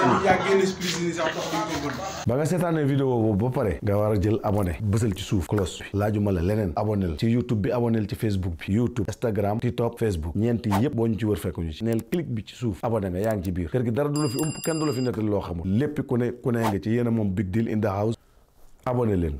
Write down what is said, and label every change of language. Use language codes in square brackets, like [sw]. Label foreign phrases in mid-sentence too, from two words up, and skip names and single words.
[wo] xam ne yàgg génn si prison yi sax tax duñ ko gën. Ba nga seetaanee vidéo boobu ba pare, nga war a jël abonné, bësal ci suuf cloche bi. Laajuma la leneen, abonné ci YouTube bi, abonné ci Facebook bi. YouTube, Instagram, TikTok, Facebook. Ñeent yi yëpp boo ñu ci wër fekk ñu ci. Neel clic bi ci suuf, abonné nga, yaa ngi ci biir. Kër gi dara du la fi ump, kenn du la fi nettali loo xamul. Lépp ku ne, ku ne nga ci, yéen a moom Big Deal [en] in the house. [wo] Abonné leen.